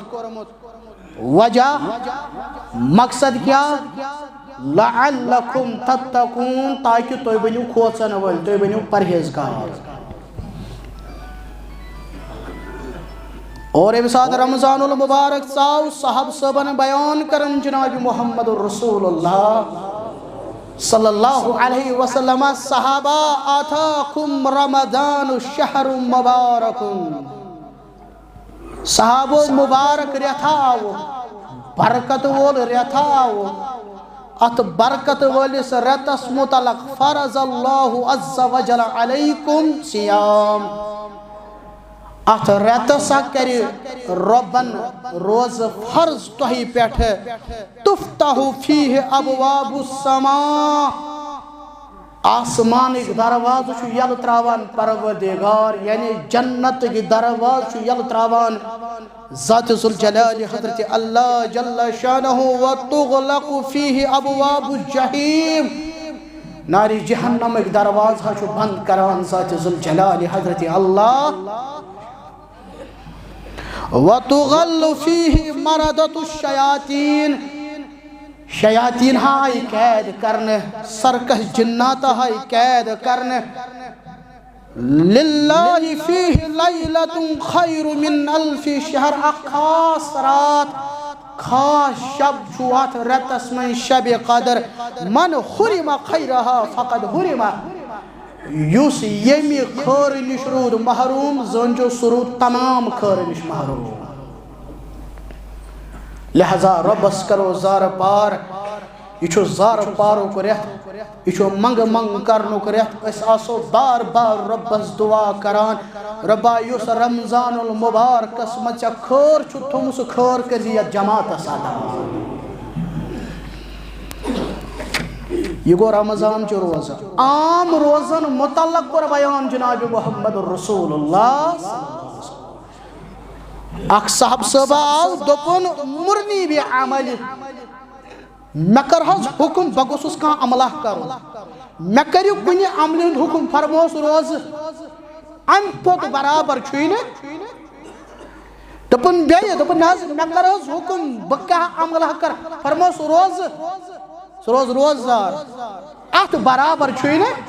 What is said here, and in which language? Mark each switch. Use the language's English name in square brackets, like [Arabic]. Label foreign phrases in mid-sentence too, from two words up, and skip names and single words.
[Kashmiri] وجہ مقصد کیٛاہ [Arabic] لعلکم تتقون [Kashmiri] تاکہِ تُہۍ بٔنِو کھوژن وٲلۍ تُہۍ بٔنِو پرہیزگار. اور ییٚمہِ ساتہٕ رمضان المبارک ژاو صحابہ صٲبن بیان کرن جناب محمد الرسول اللہ [Arabic] صلی اللہ علیہ وسلم [Kashmiri] صحابہ [Arabic] آتاکم رمضان شہر مبارک. [Kashmiri] صحابو مبارک رٮ۪تھ آو برکت وول رٮ۪تھ آو. اتھ برکت وٲلِس رٮ۪تس متعلق [Arabic] فرض اللہ عز وجل علیکم صیام. [Kashmiri] اتھ رٮ۪تس کرِ رۄبن روزٕ فرض تۄہہِ پٮ۪ٹھ. [Arabic] تفتح فیہ ابواب السماء [Kashmiri] آسمانٕکۍ دروازٕ چھُ یلہٕ تراوان پروردگار یعنی جنتٕکۍ دروازٕ چھُ یلہٕ تراوان ذات ذوالجلال حضرت اللہ جل شانہ. [Arabic] وتغلق فیہ ابواب الجحیم [Kashmiri] نارِ جہنمٕکۍ دروازٕ چھُ بنٛد کران ذات ذوالجلال حضرت اللہ. [Arabic] وتغل فیہ مردۃ الشیاطین [Kashmiri] شیاطین آیہِ قید کرنہٕ سرکش جنات آیہِ قید کرنہٕ. [Arabic] للہ فیہ لیلۃ خیر من الف شہر [Kashmiri] اکھ خاص رات خاص شب چھُ اتھ رٮ۪تس منٛز شبِ قدر. [Arabic] من حرم خیرہا فقد حرم [Kashmiri] یُس ییٚمہِ خٲرٕ نِش روٗد محروٗم زٲنۍزیو سُہ روٗد تمام خٲرٕ نِش محروٗم. لہذا رۄبس کرو زارٕ پار. یہِ چھُ زارٕ پارُک رٮ۪تھ یہِ چھُ منٛگہٕ منٛگہٕ کرنُک رٮ۪تھ. أسۍ آسو بار بار رۄبس دُعا کران رۄبا یُس رمضان المبارکس منٛز ژےٚ خٲر چھُ تھوٚمُت سُہ خٲر کٔرزِ یتھ جماعتس عطا. یہ گو رمضان چو روزہ. عام روزن متعلق پر بیان جناب محمد الرسول اللہ. اک صاحب صاحب آو دوپن مرنی بھی عمل میں کرہس حکم بگوسس کان عملہ کرو میں کریو کنی عمل ہند حکم فرموس روز ام پوت برابر چھوئی نا دپن بیئے دپن ناز میں کرہس حکم بکہ عملہ کر فرموس روز روزدار ات برابر چھوئی نا